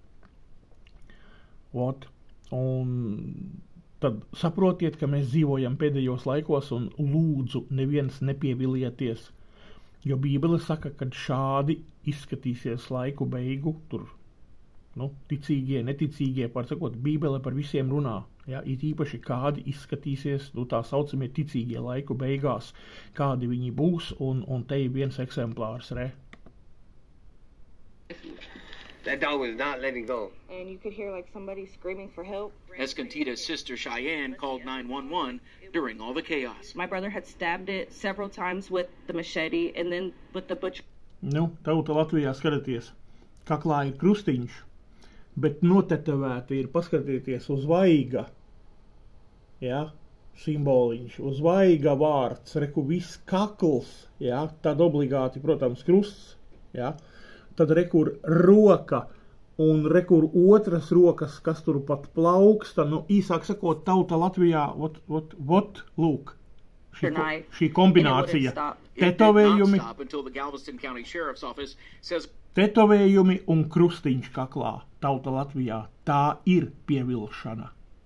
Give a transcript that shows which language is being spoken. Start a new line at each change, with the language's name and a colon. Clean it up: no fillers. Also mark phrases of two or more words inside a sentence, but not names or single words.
Latvian: Un tad saprotiet, ka mēs dzīvojam pēdējos laikos un lūdzu neviens nepievilieties, jo Bībele saka, ka šādi izskatīsies laiku beigu, tur, ticīgie, neticīgie, sakot, Bībele par visiem runā. Ja, it īpaši kādi izskatīsies, tā saucamie ticīgie laiku beigās, kādi viņi būs, un te ir viens eksemplārs,
English: That dog was not letting go. And you could hear like somebody screaming for help. Escontita's sister Cheyenne called 911 during all the chaos. My brother had stabbed it several times with the machete and then with the butcher.
Latvian: Tauta Latvijā skatāties, kaklā ir krustiņš, bet notetovēti ir, paskatieties, uz vaiga, ja, simboliņš, uz vaiga vārds, viss kakls, ja, tad obligāti, protams, krusts, ja, tad rekur roka un rekur otras rokas, kas tur pat plauksta, īsāk sakot, tauta Latvijā, lūk, šī kombinācija, tetovējumi un krustiņš kaklā, tauta Latvijā, tā ir pievilšana.